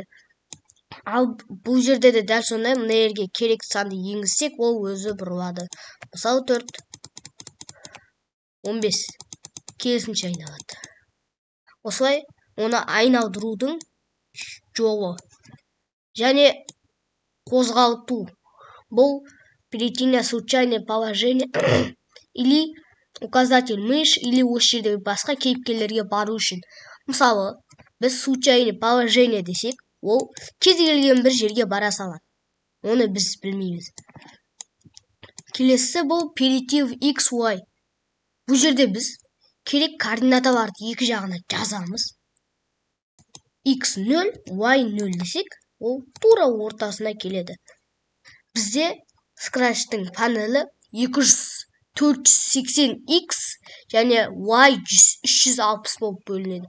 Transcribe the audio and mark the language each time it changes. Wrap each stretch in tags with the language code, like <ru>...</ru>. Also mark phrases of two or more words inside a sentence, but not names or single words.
<kk>Ал бұл жерде де дәл сондай, мына жерге керек санды енгізсек, ол өзі бұрылады. Мысалы 4, 15 керісінше айналады. Осылай оны айналдырудың жолы. Және қозғалту. Бұл</kk> <ru>перейти на случайное положение или указатель мышь или</ru> <kk>осы жердегі басқа кейіпкерлерге бару үшін. Мысалы, біз</kk> <ru>случайное положение</ru> <kk>десек, ол кез келген бір жерге бара салады. Оны біз білмейміз. Келесі бұл</kk> <ru>перейти в x, y.</ru> <kk>Бұл жерде біз керек координаталарды екі жағына жазамыз. x0, y0 десек, ол тура ортасына келеді. Бізде Scratch'тың панелі 480x және y 360 болып бөлінеді.</kk>